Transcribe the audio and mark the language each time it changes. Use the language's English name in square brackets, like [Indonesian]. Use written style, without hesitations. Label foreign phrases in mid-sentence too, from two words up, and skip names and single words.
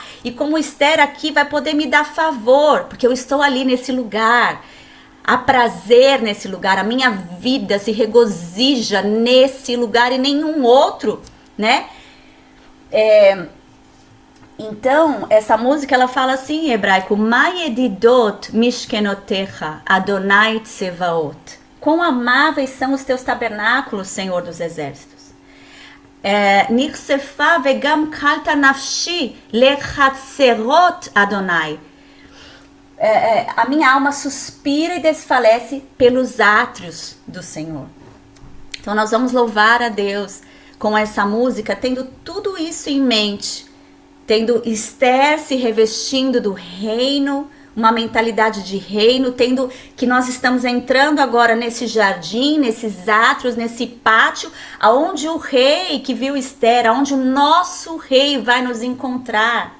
[Portuguese] E como Esther aqui vai poder me dar favor, porque eu estou ali nesse lugar. Há prazer nesse lugar, a minha vida se regozija nesse lugar e nenhum outro, né? Então, essa música ela fala assim em hebraico: [Hebrew] מה ידידות משכנותיך אדוני צבאות. [Portuguese] Quão amáveis são os teus tabernáculos, Senhor dos exércitos. [Hebrew] נכספה וגם כלתה נפשי לחצרות אדוני. [Portuguese] A minha alma suspira e desfalece pelos átrios do Senhor. Então nós vamos louvar a Deus com essa música, tendo tudo isso em mente, tendo Esther se revestindo do reino, uma mentalidade de reino, tendo que nós estamos entrando agora nesse jardim, nesses átrios, nesse pátio, aonde o rei que viu Esther, aonde o nosso rei vai nos encontrar.